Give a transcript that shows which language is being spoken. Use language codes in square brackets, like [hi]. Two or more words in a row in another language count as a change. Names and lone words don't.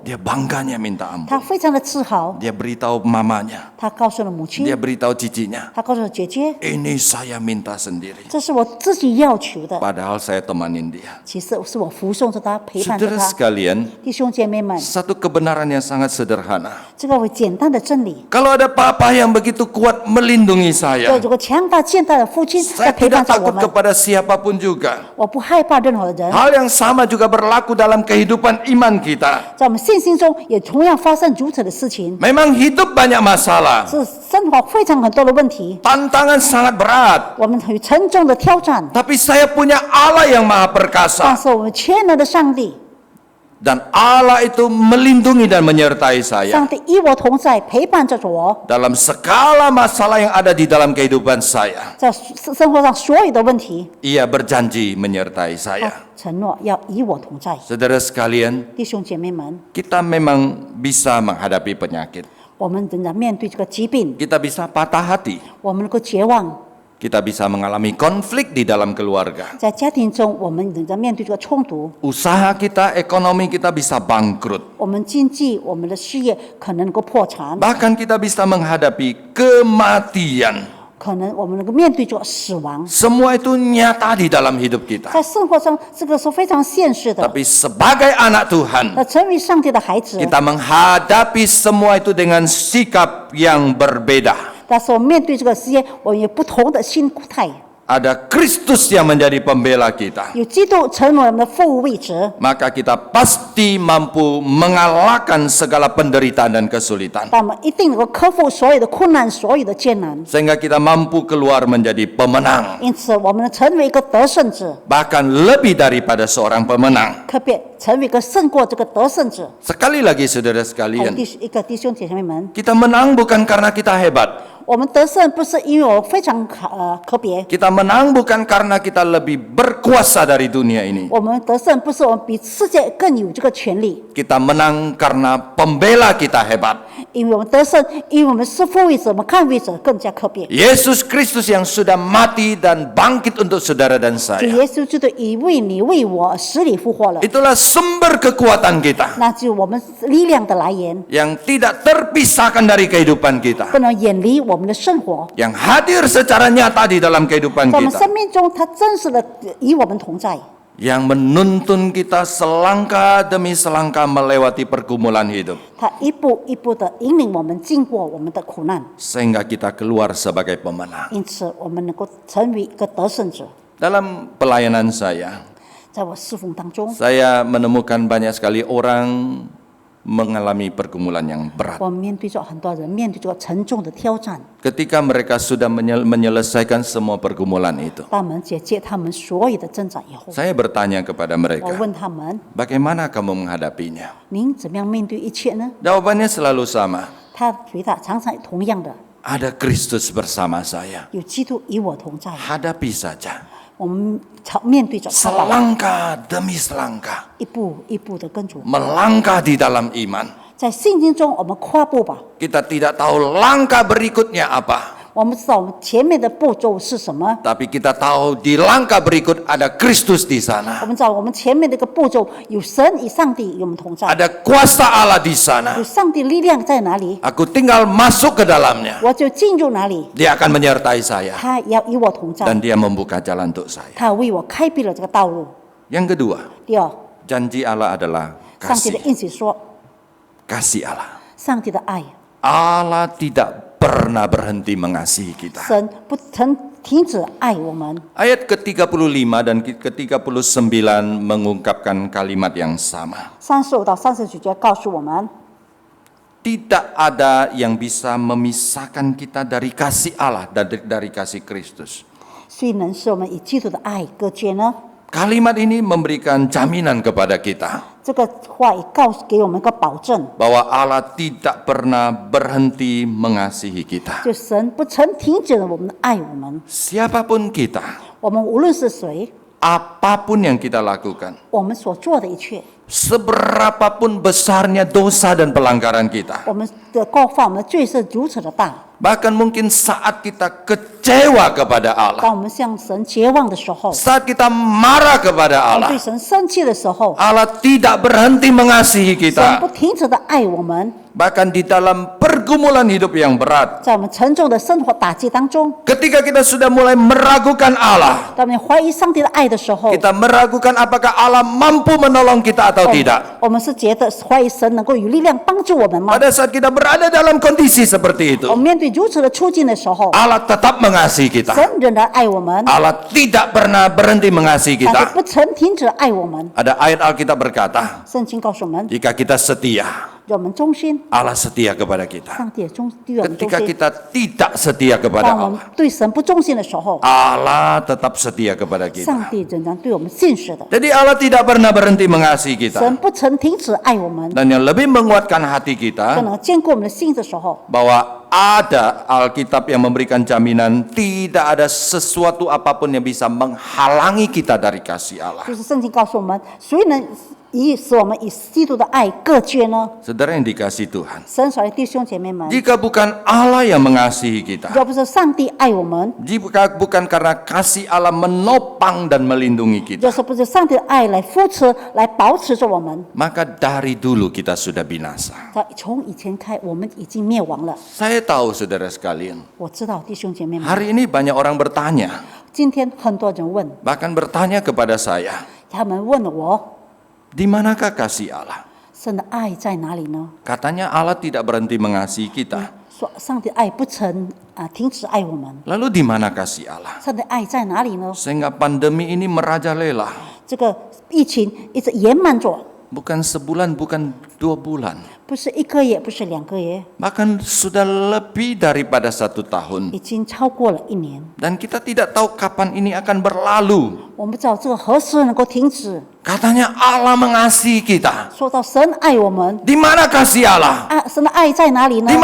[id] dia bangganya minta ampun. [zh] 他非常的自豪， [id] Dia beritahu mamanya, [zh] 他告诉了母亲， [id] dia beritahu cicinya, [zh] 他告诉了姐姐， [id] ini saya minta sendiri. [zh] 这是我自己要求的， [id] Padahal saya temanin dia. [zh] 其实是我扶送着他，陪伴着 [id] Saudara [zh] 他。 [id] sekalian, [zh] 弟兄姐妹们， [id] satu kebenaran yang sangat sederhana. [zh] 这个简单的真理， [id] Kalau ada papa yang begitu kuat melindungi saya, [zh] 这个强大健大的父亲 [id] saya [zh] 在陪伴 [id] tidak [zh] 着我 [id] takut [zh] 们， [id] kepada siapapun juga. [zh] 我不害怕任何人。 [id] Hal yang sama juga berlaku dalam kehidupan iman kita. [zh] 在我们信心中，也同样发生如此的事情。 [id] Memang hidup banyak masalah, [zh] 是生活非常很多的问题， [id] tantangan sangat berat. [zh] 我们很沉重的挑战， [id] Tapi saya punya Allah yang maha [zh] 但 [id] perkasa. [zh] 是我们全能的上帝， [id] Dan Allah itu melindungi dan menyertai saya. [zh] 上帝与我同在，陪伴着我， [id] Dalam segala masalah yang ada di dalam kehidupan saya. [zh] 在生活上所有的问题， [id] Ia berjanji menyertai [zh] 他 [id] saya. [zh] 承诺要与我同在。 [id] Saudara sekalian, [zh] 弟兄姐妹们， [id] kita memang bisa menghadapi penyakit. [zh] 我们仍然面对这个疾病， [id] Kita bisa patah hati. [zh] 我们能够绝望， [id] Kita bisa mengalami konflik di dalam keluarga. [zh] 在家庭中，我们仍然面对这个冲突， [id] Usaha kita, ekonomi kita bisa bangkrut. [zh] 我们经济、我们的事业可能能够破产， [id] Bahkan kita bisa menghadapi kematian. [zh] 可能我们能够面对这个死亡。 [id] Semua itu nyata di dalam hidup kita. [zh] 在生活上，这个是非常现实的。 [id] Tapi sebagai anak Tuhan, [zh] 成为上帝的孩子， [id] kita menghadapi semua itu dengan sikap yang berbeda. [zh] 但是我们面对这个世界，我们有不同的心态。 [id] Ada Kristus yang menjadi pembela kita. [zh] 有基督成为我们的副位置， [id] Maka kita pasti mampu mengalahkan segala penderitaan dan kesulitan. [zh] 但我们一定能够克服所有的困难、所有的艰难。 [id] Sehingga kita mampu keluar menjadi pemenang. [zh] 因此，我们能成为一个得胜者， [id] Bahkan lebih daripada seorang pemenang. [zh] 特别成为一个胜过这个得胜者。 [id] Sekali lagi saudara [zh] 还有 [id] sekalian, [zh] 一个弟兄姐妹们， [id] kita menang bukan karena kita hebat. [zh] 我们得胜不是因为我非常特别， [id] Kita menang bukan karena kita lebih berkuasa dari dunia ini. [zh] 我们得胜不是我们比世界更有这个权利， [id] Kita menang karena pembela kita hebat. [zh] 因为我们得胜，因为我们是副位者，我们抗位者更加特别。 [id] Yesus Kristus yang sudah mati dan bangkit untuk saudara dan [zh] 主 [id] saya. [zh] 耶稣基督已为你为我死里复活了， [id] Itulah sumber kekuatan kita, [zh] 那就是我们力量的来源， [id] yang tidak terpisahkan dari kehidupan kita, [zh] 不能远离我们的生活。 [id] yang hadir secara nyata di dalam kehidupan [zh] 在我们 [id] kita, [zh] 生命中，它真实的与我们同在， [id] yang menuntun kita selangkah demi selangkah melewati pergumulan hidup, [zh] 它一步一步的引领我们经过我们的苦难， [id] sehingga kita keluar sebagai pemenang. [zh] 因此我们能够成为一个得胜者。 [id] Dalam pelayanan saya, [zh] 在我侍奉当中， [id] saya menemukan banyak sekali orang mengalami pergumulan yang berat. [zh] 我们面对着很多人面对这个沉重的挑战， [id] Ketika mereka sudah menyelesaikan semua pergumulan itu, [zh] 当我们解决他们所有的挣扎以后， [id] saya bertanya kepada [zh] 我 [id] mereka, [zh] 问他们： [id] bagaimana kamu menghadapinya? [zh] 您怎么样面对一切呢？ [id] Jawabannya selalu sama, [zh] 他回答常常同样的， [id] ada Kristus bersama saya. [zh] 有基督与我同在。 [id] Hadapi saja, [zh] 我们面对着他吧， [id] selangkah demi selangkah, [zh] 一步一步的跟着。 [id] melangkah di dalam iman. [zh] 在圣经中，我们跨步吧。 [id] Kita tidak tahu langkah berikutnya apa, [zh] 我们知道我们前面的步骤是什么， [id] tapi kita tahu di langkah berikut ada Kristus di [zh] 我 [id] sana, [zh] 们知道我们前面这个步骤有神与上帝与我们同在， [id] ada kuasa Allah di sana. [zh] 有上帝力量在哪里， [id] Aku tinggal masuk ke dalamnya. [zh] 我就进入哪里， [id] Dia akan menyertai saya [zh] 他也要与我同在， [id] dan dia membuka jalan untuk saya. [zh] 他为我开辟了这个道路。 [id] Yang kedua, [zh] 第二， [id] janji Allah adalah [zh] 上帝的 [id] kasih. [zh] 应许说， [id] Kasih Allah. [zh] 上帝的爱， [id] Allah tidak pernah berhenti mengasihi kita. [zh] 神不曾停止爱我们。 [id] Ayat ke-35 dan ke-39 mengungkapkan kalimat yang sama. [zh] 35 到39节告诉我们， [id] Tidak ada yang bisa memisahkan kita dari kasih Allah dan dari kasih Kristus. [zh] 谁能使我们与基督的爱隔绝呢？ [id] Kalimat ini memberikan jaminan kepada kita [zh] 这个话也给我们一个保证， [id] bahwa Allah tidak pernah berhenti mengasihi kita. [zh] 就神不曾停止我们爱我们。 [id] Siapapun kita, [zh] 我们无论是谁， [id] apapun yang kita lakukan, [zh] 我们所做的一切， [id] seberapapun besarnya dosa dan pelanggaran kita, [zh] 我们的过犯，我们的罪是如此的大。 [id] bahkan mungkin saat kita kecewa kepada Allah, [zh] 当我们向神绝望的时候， [id] saat kita marah kepada [zh] 我们 [id] Allah, [zh] 对神生气的时候， [id] Allah tidak berhenti mengasihi [zh] 神不 [id] kita. [zh] 停止的爱我们。 [id] Bahkan di dalam pergumulan hidup yang berat, [zh] 在我们沉重的生活打击当中， [id] ketika kita sudah mulai meragukan Allah, [zh] 当我们怀疑上帝的爱的时候， [id] kita meragukan apakah Allah mampu menolong kita atau tidak. [zh] 我们是觉得怀疑神能够有力量帮助我们吗？ [id] Pada saat kita berada dalam kondisi seperti itu, [zh] 我们面对如此的处境的时候， [id] Allah tetap mengasihi kita. [zh] 神仍然爱我们， [id] Allah tidak pernah berhenti mengasihi [zh] 但是 [id] kita. [zh] 不曾停止爱我们。 [id] Ada ayat Alkitab berkata, [zh] 圣经告诉我们， [id] jika kita setia, [zh] 我们忠心， [id] Allah setia kepada kita. [zh] 上帝也对我们忠 [id] Ketika [zh] 心。 [id] kita tidak setia kepada [zh] 当我们 [id] Allah, [zh] 对神不忠心的时候， [id] Allah tetap setia kepada [zh] 上 [id] kita. [zh] 帝仍然对我们信实的。 [id] Jadi Allah tidak pernah berhenti mengasihi [zh] 神 [id] kita. [zh] 不曾停止爱我们， [id] Dan yang lebih menguatkan hati [zh] 可 [id] kita, [zh] 能坚固我们的心的时候， [id] bahwa ada Alkitab yang memberikan jaminan tidak ada sesuatu apapun yang bisa menghalangi kita dari kasih Allah. [zh] 就是圣经告诉我们，谁能使我们与基督的爱隔绝呢？ [id] Saudara yang dikasihi Tuhan, [zh] 神所爱的弟兄姐妹们， [id] jika bukan Allah yang mengasihi kita, [zh] 要不是上帝爱我们， [id] jika bukan karena kasih Allah menopang dan melindungi [zh] 要 [id] kita, [zh] 是不是上帝的爱来扶持、来保持着我们， [id] maka dari dulu kita sudah binasa. [zh] 从以前开，我们已经灭亡了。 [id] Saya tahu saudara sekalian, [zh] 我知道弟兄姐妹们， [id] hari ini banyak orang bertanya, [zh] 今天很多人问， [id] bahkan bertanya kepada saya, [zh] 他们问我， [id] di manakah kasih Allah? [zh] 神的爱在哪里呢？ [id] Katanya Allah tidak berhenti mengasihi kita. [zh] 说上帝爱不曾停止爱我们， [id] Lalu di mana kasih Allah? [zh] 上帝爱在哪里呢？ [id] Sehingga pandemi ini merajalela. [zh] 这个疫情一直延慢着， [id] Bukan sebulan, bukan 2 bulan. [zh] 不是1个月，不是2个月， [id] Bahkan sudah lebih daripada 1 tahun. [zh] 已经超过了1年。 [id] Dan kita tidak tahu kapan ini akan berlalu. [zh] 我们不知道这个何时能够停止。 [id] Katanya Allah mengasihi kita. [zh] 说到神爱我们， [id] Di mana kasih Allah? [zh] 神的爱在哪里呢